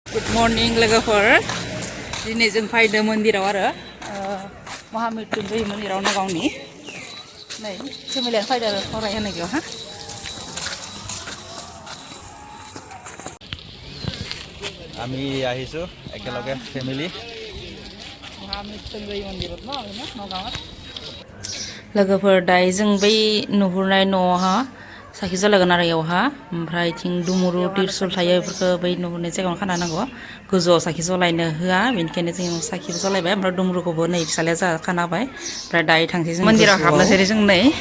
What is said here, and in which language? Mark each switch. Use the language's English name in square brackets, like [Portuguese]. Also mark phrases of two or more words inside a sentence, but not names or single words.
[English] Good morning [Bodo] लोगोफोर दिनै जों फैदों मन्दिराव आरो महामृत्युंजय मन्दिराव नगावनि नै फेमिलियानो फैदों आरो फरायहोनाययाव हा [Assamese] আমি আহিছো একেলগে ফ্যামিলি [Bodo] महामृत्युंजय मन्दिराव नगावआव लोगोफोर दायो जों बै नुहुरनाय न'आवहा साखि जलायगोन आरो इयावहा ओमफ्राय थिं दुमुरु तिरसुल थायो बेफोरखौ बै नुहुरनाय जायगायावनो खाना नांगौ गोजौआव साखि जलायनो होआ बेनिखायनो जों साखिबो जलायबाय ओमफ्राय दुमुरुखौबो नै फिसालाया जा खानाबाय ओमफ्राय दायो थांसै जों मन्दिराव हाबनोसै जों नै